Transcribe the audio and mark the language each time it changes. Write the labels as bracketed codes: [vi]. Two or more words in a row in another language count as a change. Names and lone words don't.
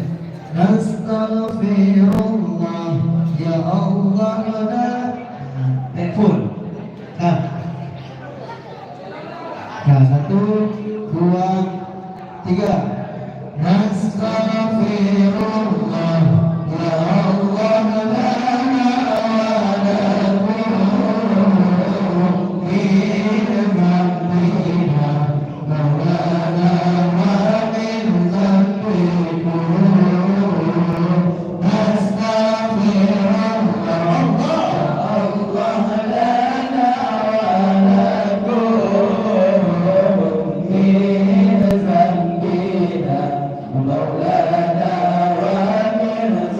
[ar] نستغفر الله يا الله لنا. [bjn] Telefon. Nah. Nah, 1, 2, 3. [ar] نستغفر الله يا الله لنا ولكم من ذنبنا مولانا ومن ذنبكم. نستغفر الله الله لنا و لكم من ذنبنا مولانا ومن